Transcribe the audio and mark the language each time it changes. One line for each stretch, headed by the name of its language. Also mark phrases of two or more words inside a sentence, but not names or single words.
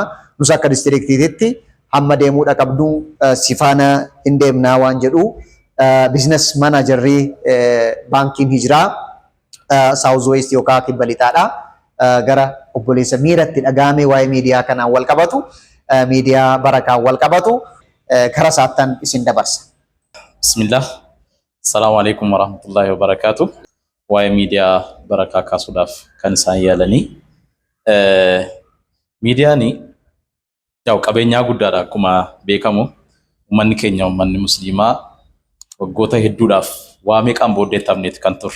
Oromo: Nus akka distriktiititti hamma deemuudha qabdu sifaana hin deemnaa waan jedhu biizines maanajarrii baankiin hijiraa Saawuz Weest yookaan kibba lixaadha. Gara obboleessa miiratti dhagaame waa'ee miidiyaa kanaan wal qabatu miidiyaa barakaan wal qabatu kara saattan isin dabarsa. Bismillah.
Arabic: السلام عليكم ورحمة الله وبركاته.
Oromo: Waa'ee miidiyaa barakaa kaasuudhaaf kan isaan yaalanii miidiyaanii yaa'u qabeenyaa guddaadha akkuma beekamu uummanni keenya uummanni musliimaa waggoota hedduudhaaf waa meeqaan booddeettamneet kan turre.